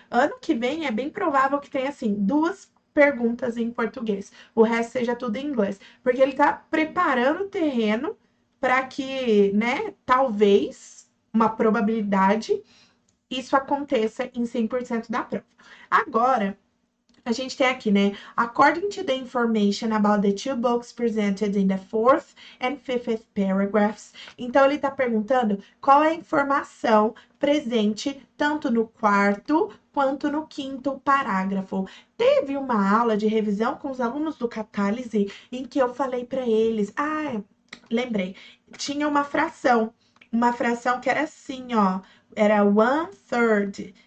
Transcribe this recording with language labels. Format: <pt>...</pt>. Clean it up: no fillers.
<pt>Ano que vem é bem provável que tenha, assim, duas perguntas em português. O resto seja tudo em inglês. Porque ele tá preparando o terreno para que, né, talvez, uma probabilidade, isso aconteça em 100% da prova. Agora, a gente tem aqui, né?</pt> <en>According to the information about the two books presented in the fourth and fifth paragraphs.</en> <pt>Então, ele está perguntando qual é a informação presente tanto no quarto quanto no quinto parágrafo. Teve uma aula de revisão com os alunos do Catálise em que eu falei para eles, lembrei, tinha uma fração que era assim, ó, era 1/3.</pt>